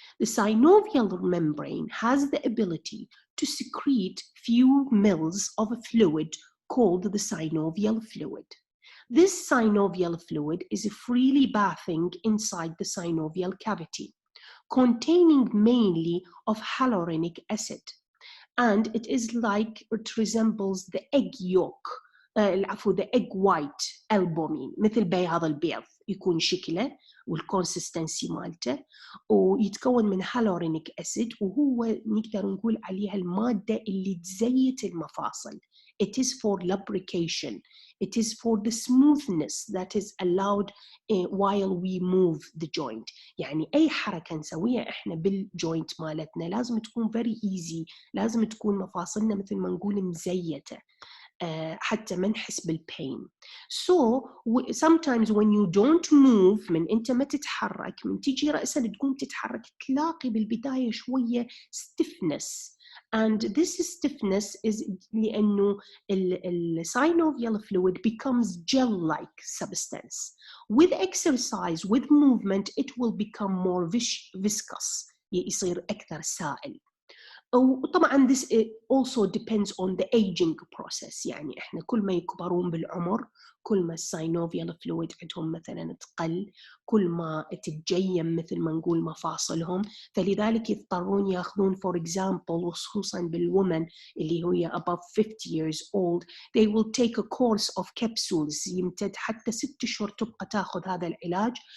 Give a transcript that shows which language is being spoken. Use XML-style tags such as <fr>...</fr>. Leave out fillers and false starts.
<en>The synovial membrane has the ability to secrete few mils of a fluid called the synovial fluid. This synovial fluid is freely bathing inside the synovial cavity, containing mainly of hyaluronic acid. And it is like, it resembles the egg yolk, the egg white albumin,</en> <ar>مثل بياض البيض يكون شكله والكونسستنسي مالته، ويتكون من hyaluronic acid، وهو نقدر نقول عليها المادة اللي تزيت المفاصل.</ar> <en>It is for lubrication. It is for the smoothness that is allowed while we move the joint.</en> <ar>يعني أي حركة نسويها إحنا بالجوينت مالتنا لازم تكون</ar> <en>very easy،</en> <ar>لازم تكون مفاصلنا مثل ما نقول مزيتة حتى ما نحس بالpain.</ar> <en>So sometimes when you don't move،</en> <ar>من أنت ما تتحرك، من تيجي رأسا تقوم تتحرك تلاقي بالبداية شوية stiffness.</ar> <en>And this stiffness is</en> <ar>لأنه</ar> <en>synovial fluid becomes gel-like substance. With exercise, with movement, it will become more viscous،</en> <ar>يصير أكثر سائل. وطبعا</ar> <en>this also depends on the aging process.</en> <ar>يعني احنا كل ما يكبرون بالعمر كل ما الساينوفيال فلويد عندهم مثلا تقل، كل ما تتجيم مثل ما نقول مفاصلهم، فلذلك يضطرون ياخذون</ar> <en>for example،</en> <ar>وخصوصا بالwomen اللي هي</ar> <en>above 50 years old، they will take a course of capsules</en> <ar>يمتد حتى 6 أشهر تبقى تاخذ هذا العلاج</ar>